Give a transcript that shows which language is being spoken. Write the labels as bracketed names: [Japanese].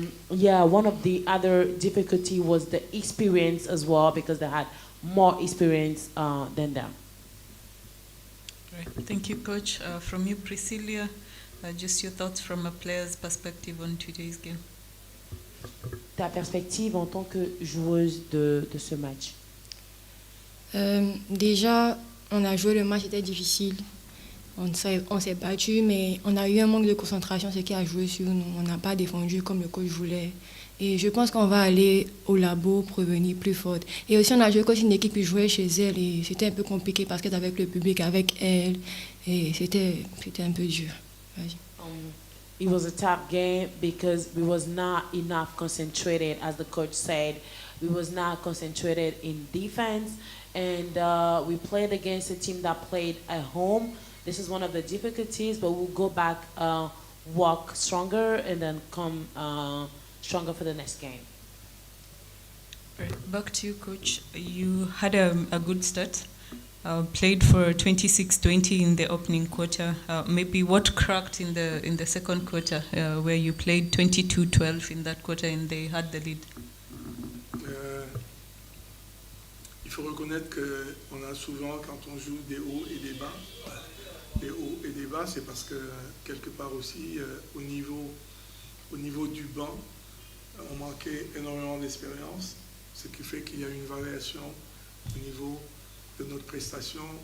[English] One of the other difficulty was the experience as well, because they had more experience than them. Right. Thank you, Coach. From you, Priscilla, just your thoughts from a player's perspective on today's game. [French] Ta perspective en tant que joueuse de ce match. Déjà, on a joué le match, c'était difficile. On s'est battu, mais on a eu un manque de concentration, ce qui a joué sur nous. On n'a pas défendu comme le coach voulait. Et je pense qu'on va aller au labo pour revenir plus forte. Et aussi, on a joué contre une équipe qui jouait chez elle et c'était un peu compliqué parce qu'elle était avec le public, avec elle. Et c'était un peu dur. Vas-y. [English] It was a tough game because we was not enough concentrated, as the coach said. We was not concentrated in defense, and we played against a team that played at home. This is one of the difficulties, but we'll go back, work stronger, and then come stronger for the next game. Right. Back to you, Coach. You had a good start. Played for 26-20 in the opening quarter. Maybe what cracked in the second quarter, where you played 22-12 in that quarter and they had the lead? [French] Il faut reconnaître qu'on a souvent, quand on joue des hauts et des bas, les hauts et des bas, c'est parce que quelque part aussi, au niveau du banc, on manquait énormément d'expérience, ce qui fait qu'il y a une variation au niveau de notre prestation.